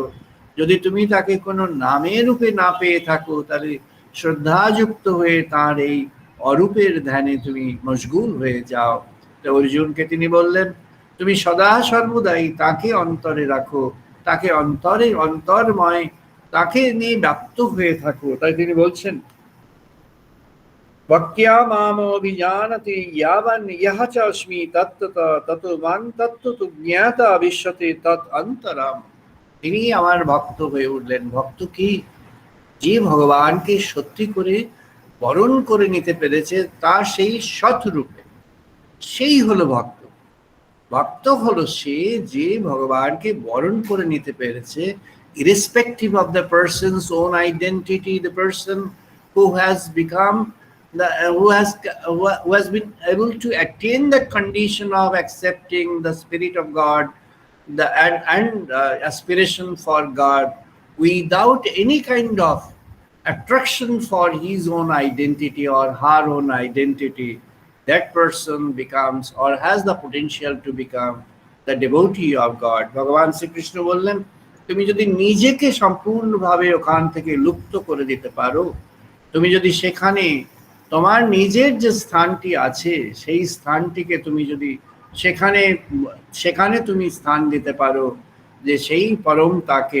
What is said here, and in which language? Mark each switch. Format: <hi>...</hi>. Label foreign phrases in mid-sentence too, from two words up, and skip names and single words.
<bn>যদি তুমি তাকে কোনো নামে রূপে না পেয়ে থাকো, তাহলে শ্রদ্ধাযুক্ত হয়ে তার এই অরূপের ধ্যানে তুমি মশগুল হয়ে যাও। তো অর্জুনকে তিনি বললেন, তুমি সদা সর্বদাই তাকে অন্তরে রাখো, তাকে অন্তর্ময়, তাকে নিয়ে ব্যাপ্ত হয়ে থাকো। তাই তিনি বলছেন,</bn> <sa>ভক্ত্যা মামভিজানতি ইয়াবান ইহ চ অস্মি তত্ত্বত ততো মাং তত্ত্বতু জ্ঞাতা বিশ্বতে তৎ অন্তরাম।</sa> <bn>তিনি আমার ভক্ত হয়ে উঠলেন। ভক্ত কি? যে ভগবানকে সত্যি করে বরণ করে নিতে পেরেছে তার সেই সৎ রূপে, সেই হলো ভক্ত। ভক্ত হলো সে যে ভগবানকে বরণ করে নিতে পেরেছে,</bn> <en>irrespective of the person's own identity, the person who has become who has been able to attain the condition of accepting the spirit of God, and aspiration for God without any kind of attraction for his own identity or her own identity. That person becomes or has the potential to become the devotee of God.</en> <bn>ভগবান শ্রীকৃষ্ণ বললেন, তুমি যদি নিজেকে সম্পূর্ণভাবে ওখান থেকে লুপ্ত করে দিতে পারো, তুমি যদি সেখানে তোমার নিজের যে স্থানটি আছে, সেই স্থানটিকে তুমি যদি সেখানে তুমি স্থান দিতে পারো, যে সেই পরম তাকে।</bn>